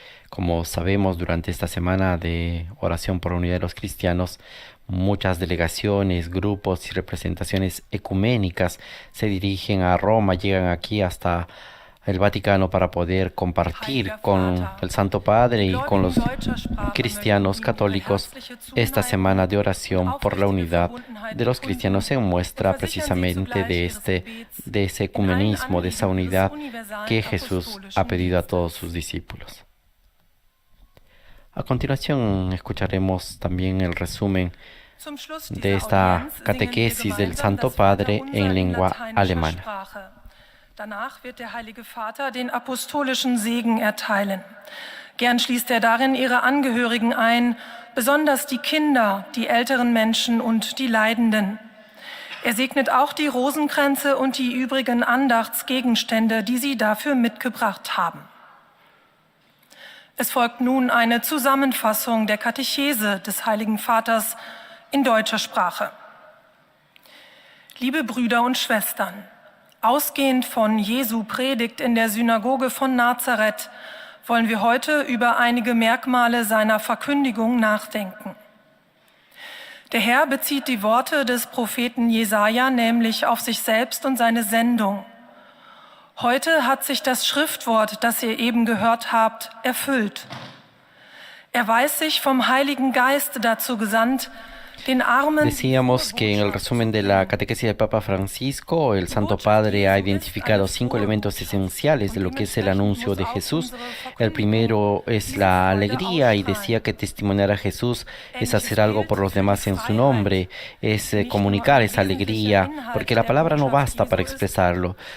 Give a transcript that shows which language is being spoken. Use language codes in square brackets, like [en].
[es] Como sabemos, durante esta semana de oración por la unidad de los cristianos, muchas delegaciones, grupos y representaciones ecuménicas se dirigen a Roma, llegan aquí hasta el Vaticano para poder compartir con el Santo Padre y con los cristianos católicos esta semana de oración por la unidad de los cristianos, en muestra precisamente de ese ecumenismo, de esa unidad que Jesús ha pedido a todos sus discípulos. A continuación escucharemos también el resumen de esta catequesis del Santo Padre en lengua alemana. [de] Danach wird der Heilige Vater den apostolischen Segen erteilen. Gern schließt er darin ihre Angehörigen ein, besonders die Kinder, die älteren Menschen und die Leidenden. Er segnet auch die Rosenkränze und die übrigen Andachtsgegenstände, die sie dafür mitgebracht haben. Es folgt nun eine Zusammenfassung der Katechese des Heiligen Vaters in deutscher Sprache. Liebe Brüder und Schwestern, ausgehend von Jesu Predigt in der Synagoge von Nazareth wollen wir heute über einige Merkmale seiner Verkündigung nachdenken. Der Herr bezieht die Worte des Propheten Jesaja nämlich auf sich selbst und seine Sendung. Heute hat sich das Schriftwort, das ihr eben gehört habt, erfüllt. Er weiß sich vom Heiligen Geist dazu gesandt, [es] Decíamos que en el resumen de la catequesis del Papa Francisco, el Santo Padre ha identificado 5 elementos esenciales de lo que es el anuncio de Jesús. El primero es la alegría, y decía que testimoniar a Jesús es hacer algo por los demás en su nombre, es comunicar esa alegría, porque la palabra no basta para expresarlo.